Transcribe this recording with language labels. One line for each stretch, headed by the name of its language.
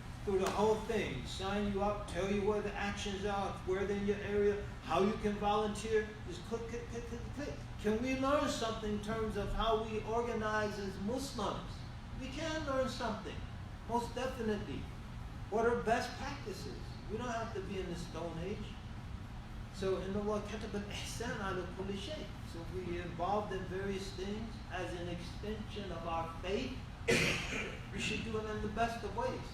English: through the whole thing, sign you up, tell you where the actions are, where they're in your area, how you can volunteer. Just click, click, click, click, click. Can we learn something in terms of how we organize as Muslims? We can learn something, most definitely. What are best practices? We don't have to be in the Stone Age. So, in the Lord
Arabic: كتب الإحسان على كل شيء.
English: So, we involved in various things as an extension of our faith. We should do it in the best of ways.